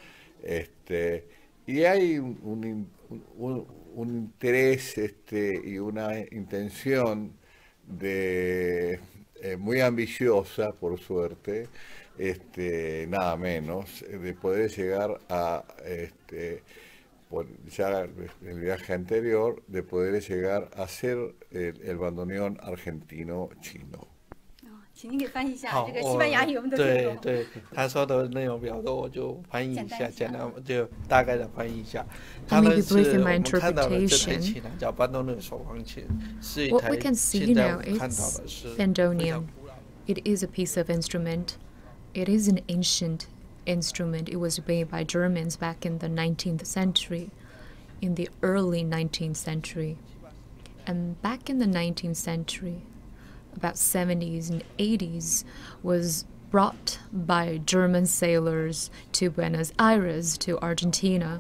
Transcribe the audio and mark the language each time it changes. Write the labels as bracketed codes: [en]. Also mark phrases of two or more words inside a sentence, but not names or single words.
[es] Y hay un interés y una intención muy ambiciosa, por suerte, nada menos, de poder llegar a, ya el viaje anterior, de poder llegar a ser el bandoneón argentino-chino. [zh] 请您给翻译一下这个西班牙语，我们都听不懂。对，他说的内容比较多，我就翻译一下，简单就大概的翻译一下。它呢是我们看到的这台琴呢叫班多内手风琴，是一台现在我们看到的是非常古老。 [en] It is a piece of instrument. It is an ancient instrument. It was made by Germans back in the 19th century, in the early 19th century. And back in the 19th century, about 70s and 80s, was brought by German sailors to Buenos Aires, to Argentina.